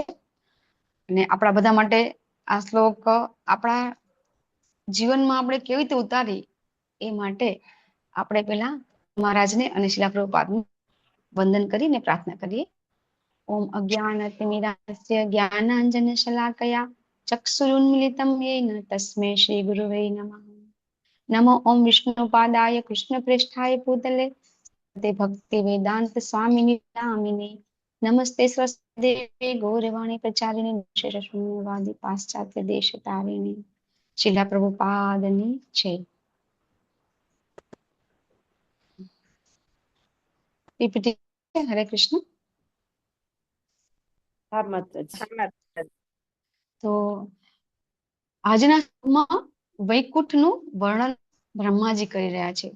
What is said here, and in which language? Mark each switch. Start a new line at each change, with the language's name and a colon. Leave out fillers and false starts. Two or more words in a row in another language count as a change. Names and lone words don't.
Gujarati: અને આપણા બધા માટે આ શ્લોક આપણા જીવનમાં આપણે કેવી રીતે ઉતારી એ માટે આપણે પેલા મહારાજને અને શિલા પ્રભુપાદનું વંદન કરીને પ્રાર્થના કરીએ.
Sanskrit: ओम अज्ञानतिमिरान्धस्य ज्ञानाञ्जन शलाकया चक्षुरुन्मीलितं येन तस्मै श्री गुरुवे नमः. नमो ओम विष्णुपादाय कृष्णप्रेष्ठाय भूतले ते भक्ति वेदांत स्वामिने नामिने नमस्ते सरस्वती गौरवाणी प्रचारिणे विशेष शून्यवादी पाश्चात्य देश तारिणे.
Gujarati: શિલા પ્રભુપાદની જય. પીપીટી. હરે કૃષ્ણ. તો આજના વૈકુંઠનું વર્ણન બ્રહ્માજી કરી રહ્યા છે.